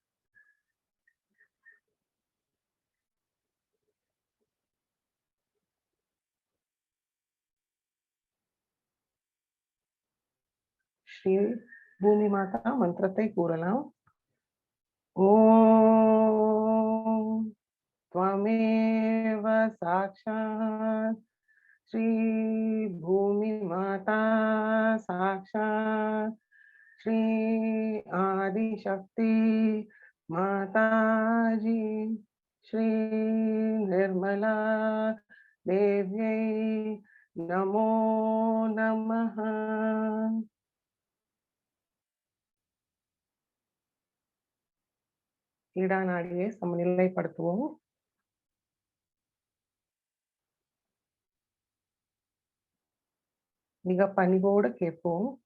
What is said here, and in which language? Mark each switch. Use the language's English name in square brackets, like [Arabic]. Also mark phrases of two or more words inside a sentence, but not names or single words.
[Tamil] ஸ்ரீ பூமி மாதா மந்திரத்தை கூறலாம். [Sanskrit] ஓம் त्वमेव साक्षात् श्री भूमि माता साक्षात् श्री आदिशक्ति माताजी श्री निर्मला देव्यै नमो नमः. [Tamil] இடநாடியை சமநிலைப்படுத்துவோம். மிக பணிவோடு கேட்போம்.